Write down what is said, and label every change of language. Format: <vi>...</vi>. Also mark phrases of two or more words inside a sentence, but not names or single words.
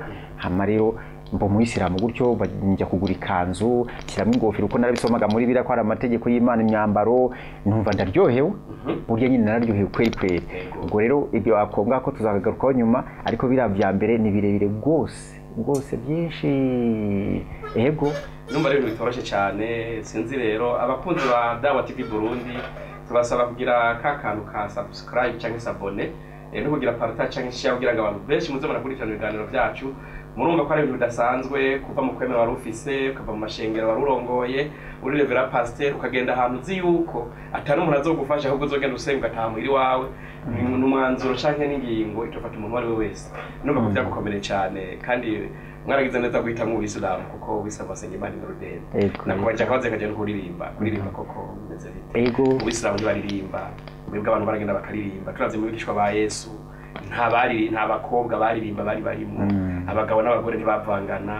<rn>Hama rero mbo mu Islam gutyo bajya kugura ikanzu, kiramo ingofero, uko narabisomaga muri bira ko ari amategeko y'Imana, imyambaro, numva ndaryohewe. Burya nyine nararyohewe kweli. Ubwo rero ibyo akombwa ko tuzagarukaho nyuma, ariko bira bya mbere ni birebire rwose byinshi. Yego numva rero bitoroshye cyane. Sinzi rero abakunzi ba Dawa TV Burundi tubasaba kugira kantu ka subscribe cyangwa sabone, no kugira partage cyangwa share kugira ngo abantu benshi muze barakurikirana ibiganiro byacu. Murumva ko ari ibintu bidasanzwe, kuva mu kwemera wari ufise, ukava mu mashengero wari urongoye, uri revera pasteur, ukagenda ahantu uzi yuko atari umuntu azogufasha, ahubwo uzogenda usenga ugataha muhiri wawe. N'umwanzuro canke n'ingingo itofata umuntu wari wese. Numva ko byagukomereye cyane, kandi mwaragize neza guhita mu Islam, kuko wisaba basenga Imana n'urudende. Nakubaje akabaze kagenda kuririmba koko bimeze bite? Mu Islam baririmba, mwebwe abantu baragenda bakaririmba. Turavye mu bigishwa ba Yesu nta bakobwa baririmba, bari barimo abagabo n'abagore ntibavangana.</rn>